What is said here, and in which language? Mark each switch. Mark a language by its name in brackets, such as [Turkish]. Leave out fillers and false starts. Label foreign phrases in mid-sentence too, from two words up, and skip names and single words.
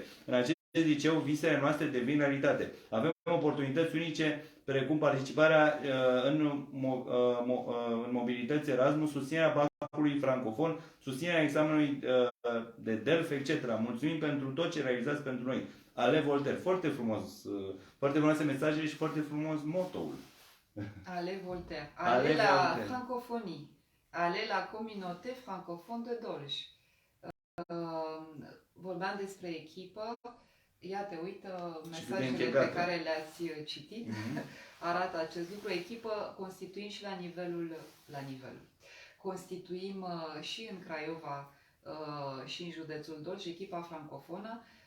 [Romanian] În acest liceu, visele noastre devin realitate. Avem oportunități unice precum participarea în mobilități Erasmus, susținerea bacului francofon, susținerea examenului de DELF, etc. Mulțumim pentru tot ce realizați pentru noi. [French] Ale Voltaire. [Romanian] Foarte frumos, foarte frumoase mesajele și foarte frumos motoul. [French] Ale Voltaire. Ale la francophonie. Ale la communauté francophone de Dolj. [Romanian] Vorbeam despre echipă. Iată, uită mesajele pe care le-ați citit. Arată acest lucru. Echipă constituim și la nivelul. Constituim și în Craiova și în județul Dolj, echipa francofonă.